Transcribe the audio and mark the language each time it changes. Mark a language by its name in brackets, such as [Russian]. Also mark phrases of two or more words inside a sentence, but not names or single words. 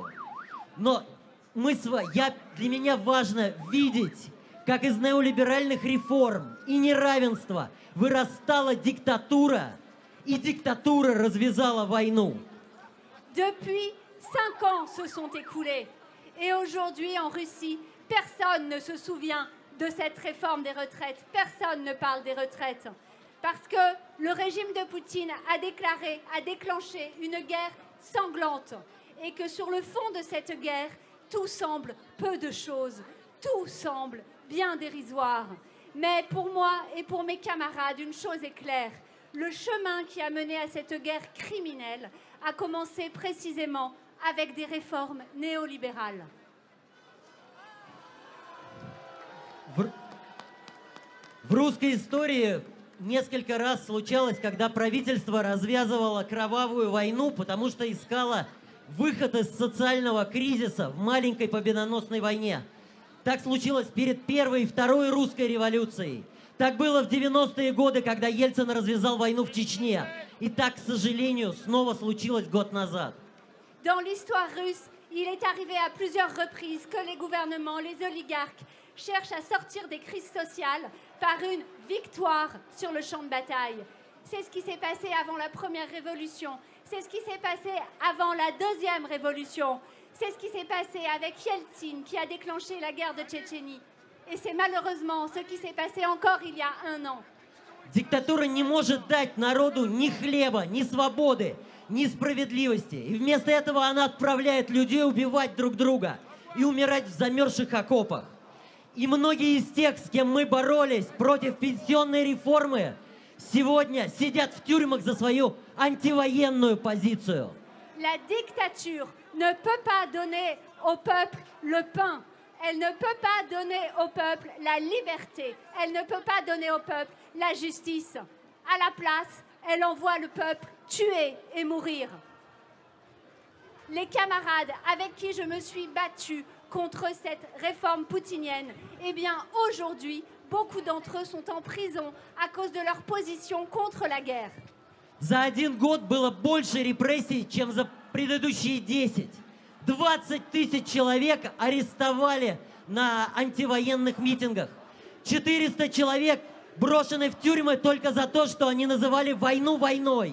[Russian] Но для меня важно видеть, как из неолиберальных реформ и неравенства вырастала диктатура, и диктатура развязала войну. [French] Depuis 5 ans se sont écoulés. Et aujourd'hui, en Russie, personne ne se souvient de cette réforme des retraites. Personne ne parle des retraites. Parce que le régime de Poutine a déclenché une guerre sanglante. Et que sur le fond de cette guerre, tout semble peu de choses. Tout semble bien dérisoire. Mais pour moi et pour mes camarades, une chose est claire. Le chemin qui a mené à cette guerre criminelle a commencé précisément avec des réformes néolibérales. [Russian] В русской истории несколько раз случалось, когда правительство развязывало кровавую войну, потому что искало выход из социального кризиса в маленькой победоносной войне. Так случилось перед Первой и Второй русской революцией. Так было в 90-е годы, когда Ельцин развязал войну в Чечне. И так, к сожалению, снова случилось год назад. [French] Dans l'histoire russe, il est arrivé à plusieurs reprises que les gouvernements, les oligarques, cherchent à sortir des crises sociales par une victoire sur le champ de bataille. C'est ce qui s'est passé avant la première révolution. C'est ce qui s'est passé avant la deuxième révolution. C'est ce qui s'est passé avec Yeltsin qui a déclenché la guerre de Tchétchénie. Et c'est malheureusement ce qui s'est passé encore il y a 1 an. [Russian] Диктатура не может дать народу ни хлеба, ни свободы, ни справедливости. И вместо этого она отправляет людей убивать друг друга и умирать в замерзших окопах. И многие из тех, с кем мы боролись против пенсионной реформы, сегодня сидят в тюрьмах за свою антивоенную позицию. [French] La dictature ne peut pas donner au peuple le pain. Elle ne peut pas donner au peuple la liberté. Elle ne peut pas donner au peuple la justice. À la place, elle envoie le peuple tuer et mourir. Les camarades avec qui je me suis battue contre cette réforme poutinienne, eh bien aujourd'hui, beaucoup d'entre eux sont en prison à cause de leur position contre la guerre. [Russian] За 1 год было больше репрессий, чем за предыдущие 10. 20 тысяч человек арестовали на антивоенных митингах. 400 человек брошены в тюрьмы только за то, что они называли войну войной.